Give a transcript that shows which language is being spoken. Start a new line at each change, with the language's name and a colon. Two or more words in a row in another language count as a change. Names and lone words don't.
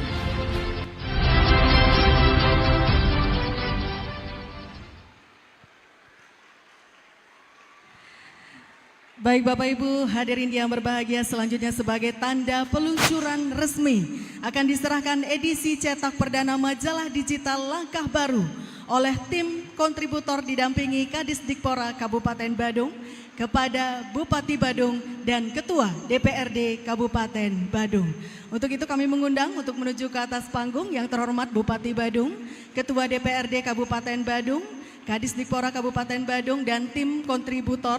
Indonesian: Baik Bapak Ibu hadirin yang berbahagia, selanjutnya sebagai tanda peluncuran resmi akan diserahkan edisi cetak perdana majalah digital Langkah Baru oleh tim kontributor didampingi Kadisdikpora Kabupaten Badung kepada Bupati Badung dan Ketua DPRD Kabupaten Badung. Untuk itu kami mengundang untuk menuju ke atas panggung yang terhormat Bupati Badung, Ketua DPRD Kabupaten Badung, Kadisdikpora Kabupaten Badung dan tim kontributor.